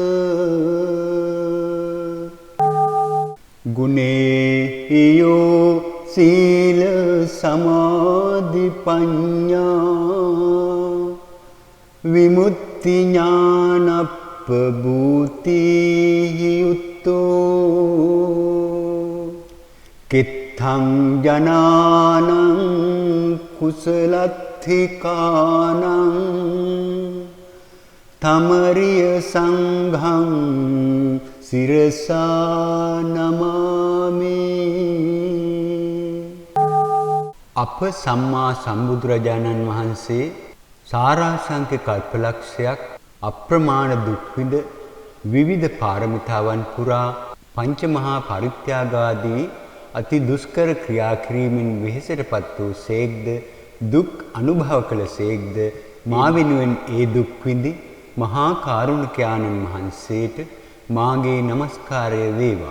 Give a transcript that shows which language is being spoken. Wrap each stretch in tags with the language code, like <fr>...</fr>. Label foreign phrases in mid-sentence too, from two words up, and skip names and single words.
<pi>ගුණේයෝ සීල සමාධි පඤ්ඤා විමුක්ති ඥානප්පභූති කිත්තං ජනානං කුසලත්ථිකානං තමරිය සංඝං සිරසා නමාමි.</pi> <si>අප සම්මා සම්බුදුරජාණන් වහන්සේ සාරාංශක කල්පලක්ෂයක් අප්‍රමාණ දුක් විඳ විවිධ පාරමිතාවන් පුරා පංචමහා පරිත්‍යාගාදී අති දුෂ්කර ක්‍රියා කිරීමෙන් වෙහෙසටපත් වූ සේක්ද දුක් අනුභව කළ සේක්ද මා වෙනුවෙන් ඒ දුක් විඳි මහා කාරුණික ආනන්ද වහන්සේට මාගේ নমස්කාරය වේවා.</si>